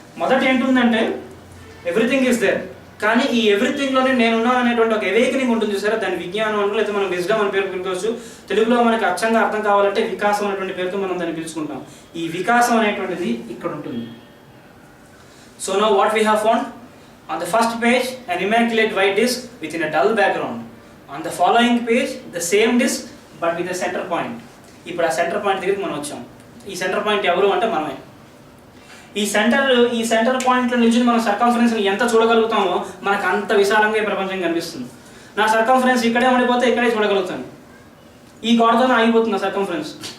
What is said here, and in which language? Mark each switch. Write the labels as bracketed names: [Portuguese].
[Telugu] మొదట ఏంటుందంటే [English] everything is there, [Telugu] కానీ ఈ ఎవ్రీథింగ్లోనే నేనున్నాను అనేటువంటి ఒక అవేకనింగ్ ఉంటుంది చూసారా, దాని విజ్ఞానం అని లేదా మనం విజ్డమ్ అని పేరు పిలుచుకోవచ్చు. తెలుగులో మనకి అచ్చంగా అర్థం కావాలంటే వికాసం అనేటువంటి పేరుతో మనం దాన్ని పిలుచుకుంటాం. ఈ వికాసం అనేటువంటిది ఇక్కడ ఉంటుంది. [English] So now what we have found on the first page an immaculate white disk within a dull background. On the following page the same disk but with a center point. [Telugu] ఇప్పుడు ఆ సెంటర్ పాయింట్ దగ్గరికి మనం వచ్చాం. ఈ centre point ఎవరు అంటే మనమే. ఈ సెంటర్ పాయింట్లో నుంచి మనం సర్కంఫరెన్స్ని ఎంత చూడగలుగుతామో మనకు అంత విశాలంగా ఈ ప్రపంచం కనిపిస్తుంది. నా సర్కంఫరెన్స్ ఇక్కడే ఉండిపోతే ఇక్కడే చూడగలుగుతాను. ఈ గోడతోనే ఆగిపోతుంది నా సర్కంఫరెన్స్.